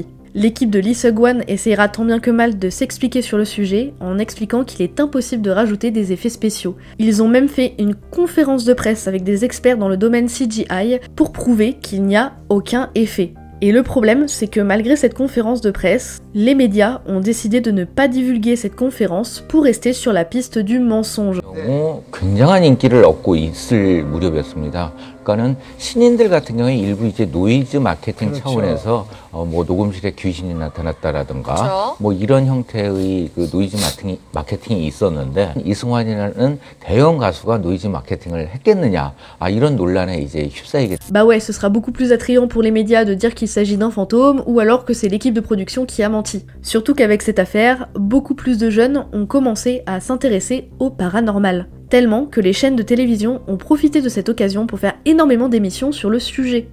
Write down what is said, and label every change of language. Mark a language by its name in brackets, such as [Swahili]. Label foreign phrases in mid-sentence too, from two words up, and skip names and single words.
[French] L'équipe de Lee Seung-wan essaiera tant bien que mal de s'expliquer sur le sujet en expliquant qu'il est impossible de rajouter des effets spéciaux. Ils ont même fait une conférence de presse avec des experts dans le domaine CGI pour prouver qu'il n'y a aucun effet. Et le problème, c'est que malgré cette conférence de presse, les médias ont décidé de ne pas divulguer cette conférence pour rester sur la piste du mensonge. [Korean] 굉장한 인기를 얻고 있을 무렵이었습니다. 그러니까는 신인들 같은 경우에 일부 이제 노이즈 마케팅 차원에서 뭐 녹음실에 귀신이 나타났다라든가 뭐 이런 형태의 그 노이즈 마케팅이 있었는데 이승환이라는 대형 가수가 노이즈 마케팅을 했겠느냐 이런 논란에 이제 휩싸이게. [French] Bah ouais, ce sera beaucoup plus attrayant pour les médias de dire qu'il s'agit d'un fantôme ou alors que c'est l'équipe de production qui a menti. Surtout qu'avec cette affaire, beaucoup plus de jeunes ont commencé à s'intéresser au paranormal. Tellement que les chaînes de télévision ont profité de cette occasion pour faire énormément d'émissions sur le sujet.